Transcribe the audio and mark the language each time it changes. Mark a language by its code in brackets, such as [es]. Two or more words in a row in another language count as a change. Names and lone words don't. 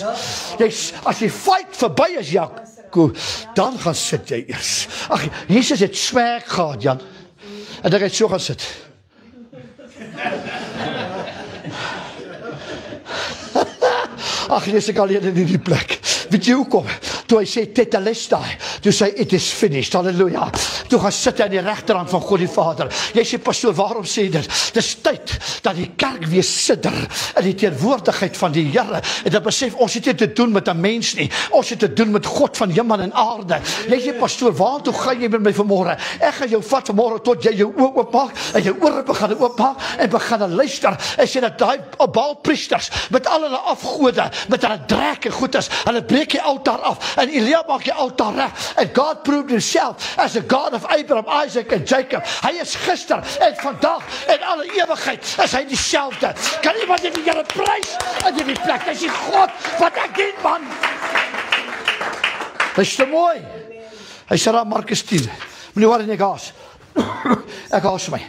[af] As jy fight verby is, Jaco, dan gaan sit jy eers. Ag, Jesus het swag gehad, Jan. En dan het so gaan sit. Ag, lees ek alleen in die plek. Weet jy hoekom? Toe hy sê, tetelestai, toe sê, [en] it is finished, halleluja. [af] Toe gaan sit hy aan die regterhand van God die Vader. Jy sê, pastoor, waarom sê dit? Dis tyd dat die kerk weer sidder in die teenwoordigheid van die Here. En dat besef, ons het nie te doen met 'n mens nie. Ons het te doen met God van hemel en aarde. Jy sê, pastoor, waartoe gaan jy met my vanmôre? Ek gaan jou vat vanmôre tot jy jou oë oopmaak en jou ore begin oopmaak en begin luister. En sê dat daai Baalpriesters met al hulle afgode, met hulle drek en goeders, hulle breek die altaar af en Elia maak die altaar reg. [en] And God proved himself as a God of Abraham, Isaac en Jacob. [af] Hy is gister en vandag en alle ewigheid is hy dieselfde. Kan iemand die Here prys in die plek? Dis die God wat ek dien, man. Dis te mooi. Hy sê daar Markus 10. Moenie worry nie, gaas. Ek haas my.